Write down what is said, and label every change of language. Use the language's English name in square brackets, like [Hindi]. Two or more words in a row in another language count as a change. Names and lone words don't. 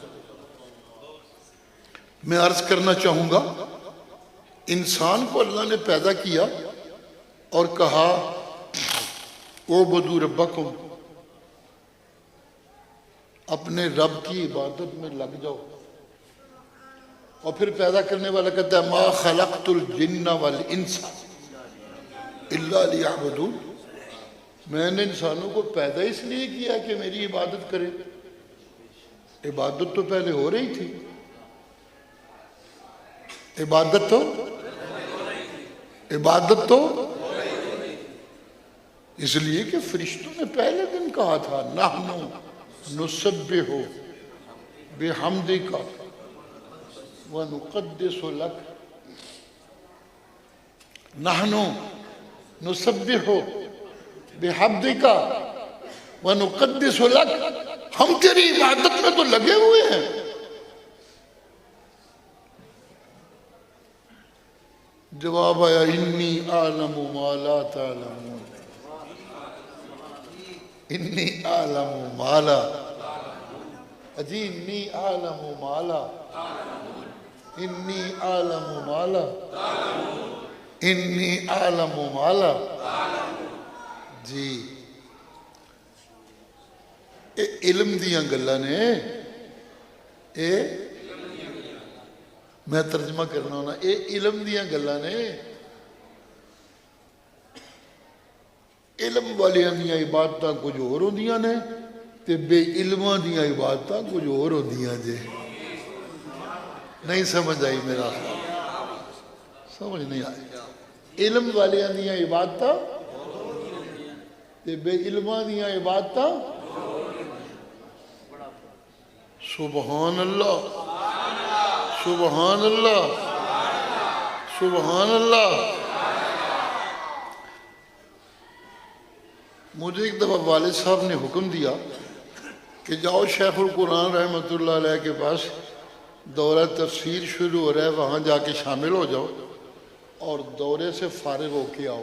[Urdu] میں عرض کرنا چاہوں گا، انسان کو اللہ نے پیدا کیا اور کہا [Arabic] اعبدوا ربکم، [Urdu] اپنے رب کی عبادت میں لگ جاؤ، اور پھر پیدا کرنے والا کہتا ہے [Arabic] ما خلقت الجن والانس الا لیعبدون، [Urdu] میں نے انسانوں کو پیدا اس لیے کیا کہ میری عبادت کرے۔ عبادت تو پہلے ہو رہی تھی، عبادت تو اس لیے کہ فرشتوں نے پہلے دن کہا تھا [Arabic] نحنو نسبح بحمدک ونقدس لک، نحنو نسبح بحمدک ونقدس لک، [Urdu] ہم تیری عبادت میں تو لگے ہوئے ہیں۔ جواب آیا [Arabic] انی اعلم ما لا تعلمون، انی اعلم ما لا، اجی انی اعلم ما لا، انی اعلم ما لا، انی اعلم ما لا۔ [Punjabi] جی اے علم دیاں گلاں نے، اے میں ترجمہ کرنا ہونا، اے علم دیاں گلاں نے۔ علم والیاں دیاں عبادتاں کچھ اور ہوندیاں نے تے بے علماں دیاں عبادتاں کچھ اور ہوندیاں جے۔ نہیں سمجھ آئی میرا خیال، سمجھ نہیں آئی۔ علم والیاں دیاں عبادتاں تے بے علماں دیاں عبادتاں، [Arabic] سبحان اللہ، سبحان اللہ، سبحان اللہ۔ [Urdu] مجھے ایک دفعہ والد صاحب نے حکم دیا کہ جاؤ شیخ القرآن رحمۃ اللہ علیہ کے پاس دورہ تفسیر شروع ہو رہا ہے، وہاں جا کے شامل ہو جاؤ اور دورے سے فارغ ہو کے آؤ۔